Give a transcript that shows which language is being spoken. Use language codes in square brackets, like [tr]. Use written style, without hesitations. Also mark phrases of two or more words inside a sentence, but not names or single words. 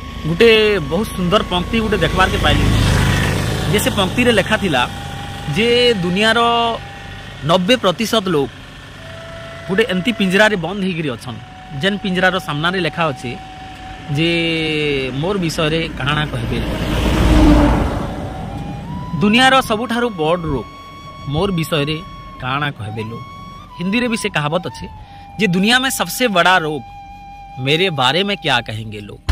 [or] ଗୋଟେ ବହୁତ ସୁନ୍ଦର ପଙ୍କ୍ତି ଗୋଟେ ଦେଖିବାକୁ ପାଇଲି ଯେ ସେ ପଙ୍କ୍ତି ରେ ଲେଖା ଥିଲା ଯେ ଦୁନିଆର 90% ଲୋକ ଗୋଟେ ଏମିତି ପିଞ୍ଜରା ରେ ବନ୍ଦ ହୋଇକରି ଅଛନ୍ତି ଯେଉଁ ପିଞ୍ଜରାର ସାମ୍ନା ରେ ଲେଖା ଅଛି ଯେ ମୋର ବିଷୟ ରେ କଣ କହିବେ ଦୁନିଆର ସବୁଠାରୁ ବଡ଼ ରୋଗ ମୋର ବିଷୟ ରେ କଣ କହିବେ ଲୋକ। ହିନ୍ଦୀ ରେ ବି ସେ କହାବତ ଅଛି ଯେ [hi] दुनिया में सबसे बड़ा रोग मेरे बारे में क्या कहेंगे लोग।